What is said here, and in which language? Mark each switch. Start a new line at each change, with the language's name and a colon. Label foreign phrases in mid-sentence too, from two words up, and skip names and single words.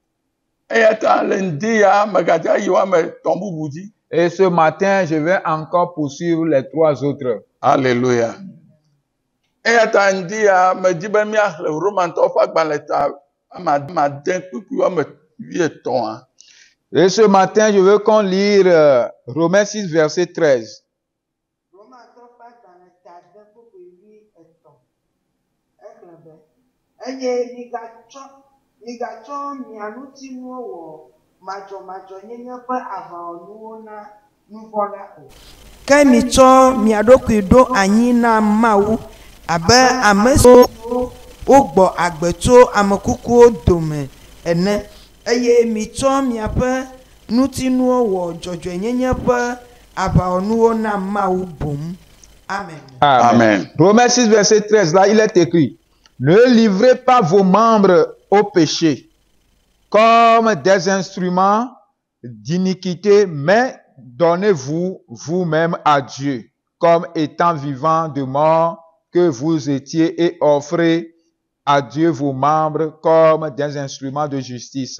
French: Et ce matin, je vais encore poursuivre les 3 autres. Alléluia. Et ce matin, je veux qu'on lise Romains 6, verset 13.
Ewe: Ke mitsɔ mia ɖokui ɖo anyi na Mawu abe ame siwo wogbɔ agbe tso ame kukuwo dome ene eye mitsɔ miaƒe nutinuwo wɔ dzɔdzɔenyenye ƒe aʋawɔnuwo na Mawu boŋ.
French: Amen. Amen. Romains 6, verset 13, là il est écrit: Ne livrez pas vos membres au péché comme des instruments d'iniquité, mais donnez-vous vous-même à Dieu comme étant vivants de mort que vous étiez et offrez à Dieu vos membres comme des instruments de justice.